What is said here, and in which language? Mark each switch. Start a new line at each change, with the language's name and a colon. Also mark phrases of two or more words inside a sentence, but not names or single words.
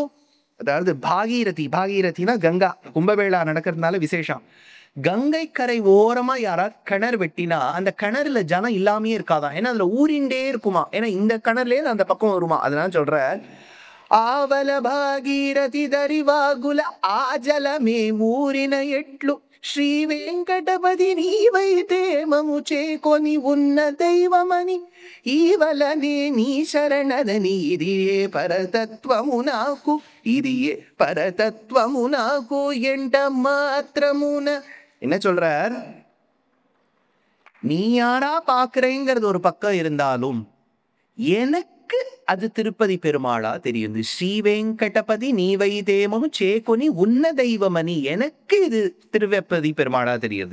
Tamil: அதாவது பாகீரதினா கங்கா. கும்பமேளா நடக்கிறதுனால விசேஷம். கங்கை கரை ஓரமா யாராவது கிணறு வெட்டினா அந்த கிணறுல ஜனம் இல்லாமே இருக்காதான். ஏன்னா அதுல ஊறிண்டே இருக்குமா. ஏன்னா இந்த கிணறுல அந்த பக்கம் வருமா. அதனால சொல்ற,
Telugu: ఆవల భాగీరథి దరివాగుల ఆజలమే ఊరిన ఎట్లు శ్రీ వెంకటపతి నీవైతే మము చేకొని ఉన్న దైవమని ఈవలనే నీ శరణదని ఇదియే పరతత్వము నాకు ఇదియే పరతత్వము నాకు ఎంట మాత్రమున.
Tamil: என்ன சொல்றார், நீ யாரா பாக்குறேங்கிறது ஒரு பக்கம் இருந்தாலும் எனக்கு அது திருப்பதி பெருமாளா தெரியும்.
Telugu: శ్రీ వెంకటపతి నీ వైతే మము చేకొని ఉన్న దైవమని,
Tamil: எனக்கு இது திருவப்பதி பெருமாளா தெரியுது.